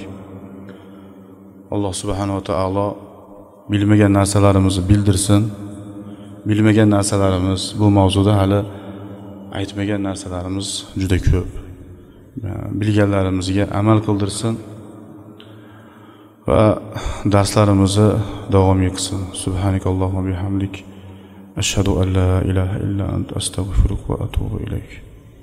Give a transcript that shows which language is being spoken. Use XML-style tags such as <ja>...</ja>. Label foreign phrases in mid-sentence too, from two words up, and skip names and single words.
<uz>Alloh</uz> <ar>سبحانه وتعالى</ar> <uz>bilmagan narsalarimizni bildirsin. Bilmagan narsalarimiz, bu mavzuda hali aytmagan narsalarimiz juda ko'p. Bilganlarimizga amal qildirsin va darslarimizni davom etsin.</uz> <ar>سبحانك اللهم وبحمدك أشهد أن لا إله إلا أنت, أستغفرك وأتوب إليك.</ar>